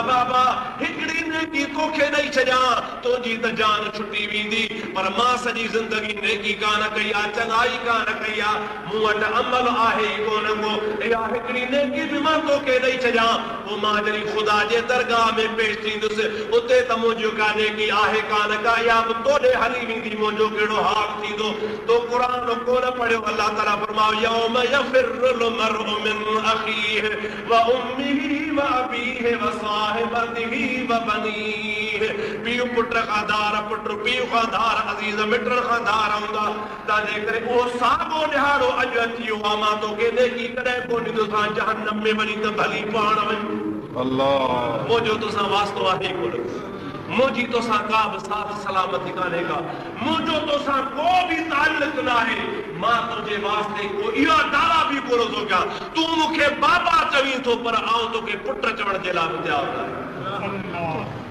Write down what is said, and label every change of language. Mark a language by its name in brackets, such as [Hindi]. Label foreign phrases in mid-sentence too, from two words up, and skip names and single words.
[Sindhi] बाबा हिकिड़ी नेकी तोखे ॾेई छॾियां तुंहिंजी त जान छुटी वेंदी पर मां सॼी ज़िंदगी नेकी कान कई आहे चङाई कान कई आहे मूं वटि अमल आहे ई कोन को इहा हिकिड़ी नेकी बि मां तोखे ॾेई छॾियां पोइ मां जॾहिं ख़ुदा जे दरगाह में पेश थींदुसि उते त मुंहिंजो का नेकी आहे कान का या बि तोॾे हली वेंदी मुंहिंजो कहिड़ो हाल थींदो तो क़ुरान कोन पढ़ियो अल्लाह ताला फरमायो यौम [Arabic] يفر المرء من أخيه وأمه وأبيه وصاحبته وبنيه [Sindhi] पीउ पुट खां धार पुट पीउ खां धार अज़ीज़ मिटनि खां धार हूंदा तंहिंजे करे उहो साॻियो ॾिहाड़ो अॼु अची वियो आहे मां तोखे नेकी कॾहिं कोन ॾींदोसां जहन्नम में वञी त भली पाण वञ अल्लाह मुंहिंजो तोसां वास्तो आहे कोन मुंहिंजी तोसां का बि साथ सलामती कान्हे का मुंहिंजो तोसां को बि ताल्लुक न आहे मां तुंहिंजे वास्ते को इहा दावा बि कोन थो कयां तूं मूंखे बाबा चवीं थो पर आउं तोखे पुट चवण जे लाइ बि तयारु आहियां